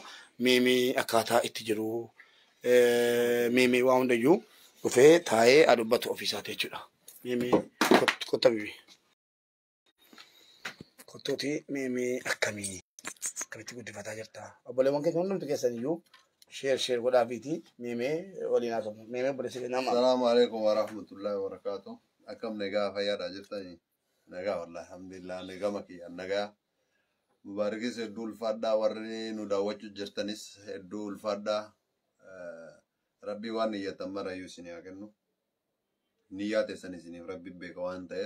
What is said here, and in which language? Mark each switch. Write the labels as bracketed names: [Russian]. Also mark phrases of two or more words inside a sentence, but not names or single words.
[Oromo] Mee akkaataa itti jiru mee waa hundayyuu dhufee taa'ee adubbatu ofiisaati jechuudha. Mee qotta bibi. Qottooti mee akkamii akkamitti guddifataa jirta. Obboleewwan keenya hundumti keessan iyyuu sheer godhaafiiti mee waliin haa ta'u. Mee obboleessa keenya amma. [Arabic] السلام عليكم ورحمة الله وبركاته. [Oromo] Akkam nagaa fayyaadha jirtanii. Nagaa [Arabic] والله الحمد لله [Oromo] nagaa makiyyaa nagaa. Mubarakis hedduu ulfaadhaa warri nu daawwachuu jirtanis hedduu ulfaadhaa. Rabbi waan niyyatan marayyuu isinii haa kennu. Niyyaa teessan isiniif rabbi beeka waan ta'eef.